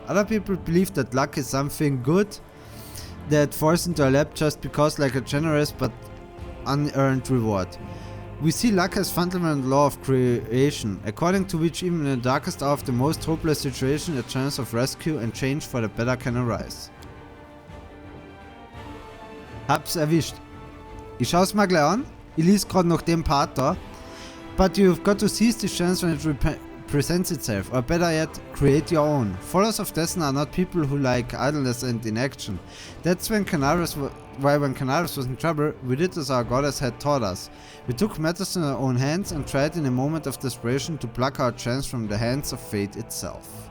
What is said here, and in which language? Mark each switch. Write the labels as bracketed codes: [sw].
[en] Other people believe that luck is something good that falls into our lap just because, like a generous but unearned reward. We see luck as fundamental law of creation, according to which even in the darkest hour of the most hopeless situation a chance of rescue and change for the better can arise. [de] Hab's erwischt. Ich schau's mal gleich an. Ich lese gerade noch den Part da. [en] But you've got to seize this chance when it presents itself, or better yet, create your own. Followers of Desna are not people who like idleness and inaction. That's when when Canaris was in trouble, we did as our goddess had taught us. We took matters in our own hands and tried in a moment of desperation to pluck our chance from the hands of fate itself.